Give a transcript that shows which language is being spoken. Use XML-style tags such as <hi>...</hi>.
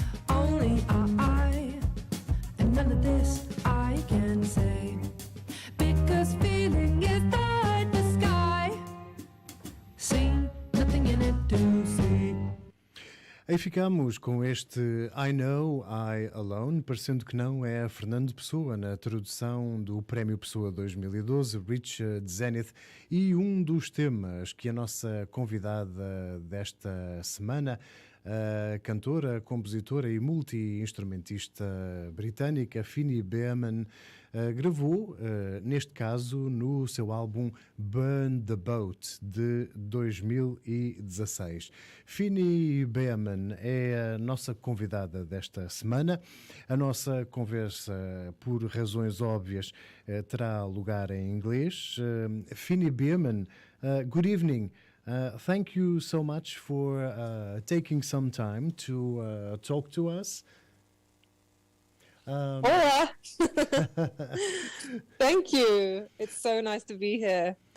<en>Only I, and none of this I can say, because feeling is the sky, seen nothing in it to see.</en> <pt>Aí ficamos com este I Know, I Alone, parecendo que não é Fernando Pessoa na tradução do Prémio Pessoa 2012, Reach the Zenith, e um dos temas que a nossa convidada desta semana, a cantora, compositora e multi-instrumentista britânica Fini Beaman, gravou, neste caso, no seu álbum Burn the Boat, de 2016. Fini Beaman é a nossa convidada desta semana. A nossa conversa, por razões óbvias, terá lugar em inglês.</pt> <en>Fini Beaman, good evening. Thank you so much for taking some time to talk to us.</en> <es>Hola!</es> <en>Thank you. It's so nice to be here.</en>